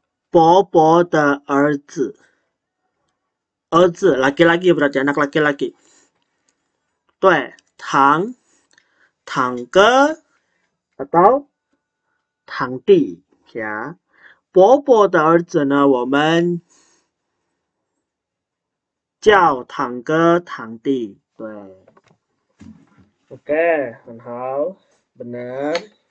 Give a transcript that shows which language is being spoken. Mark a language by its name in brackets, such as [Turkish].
[Chinese] 伯伯的儿子，儿子 [Indonesian] laki-laki berarti anak laki-laki. [Chinese] 对，堂哥 atau 堂弟 ya. 伯伯的儿子呢，我们叫堂哥堂弟。对 ，oke， 很好，benar。